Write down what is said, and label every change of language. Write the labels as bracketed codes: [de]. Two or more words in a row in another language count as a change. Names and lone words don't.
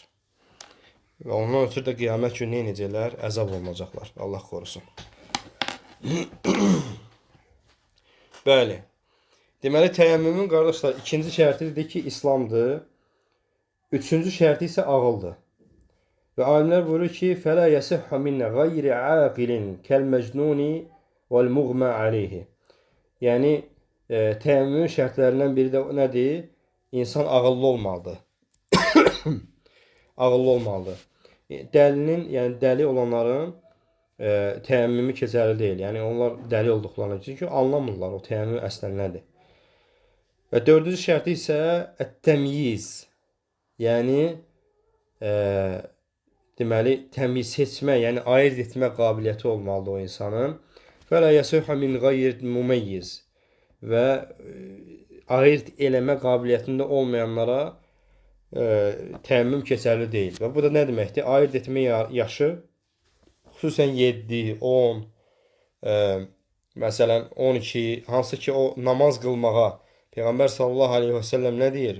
[az] Və ondan ötürü də qiyamət günü nə edəcəklər? Əzab olunacaqlar. Allah qorusun. Bəli. Deməli, təyəmmümün qardaşlar, ikinci şərtidir ki, İslamdır. Üçüncü şərti isə ağıldır. Və alimlər buyurur ki, [ar] فَلَا يَسِحَّ مِنَّ غَيْرِ عَاقِلٍ كَالْمَجْنُونِ وَالْمُغْمَى عَلَيْهِ. [az] Yəni, təyəmmümün şərtlərindən biri də nədir? İnsan ağıllı olmalıdır. Ağıllı olmalıdır. Dəlinin, yəni dəli olanların təyəmmümü keçərli deyil. Yəni, onlar dəli olduqlarına, çünki anlamırlar o təyəmmüm əslən nədir. Və dördüncü şərti isə ət-təmyiz. Yəni, deməli, təmiz seçmə, yəni ayırt etmə qabiliyyəti olmalıdır o insanın. [ar] فَلَا يَسُحَ مِنْ غَيْرِ مُمَيِّز. [az] Və ayırt eləmə qabiliyyətində olmayanlara təyəmmüm keçərli deyil. Və bu da nə deməkdir? Ayırt etmə yaşı, xüsusən 7, 10, məsələn 12, hansı ki o namaz qılmağa Peyğəmbər [ar] صلى الله عليه وسلم [az] nə deyir?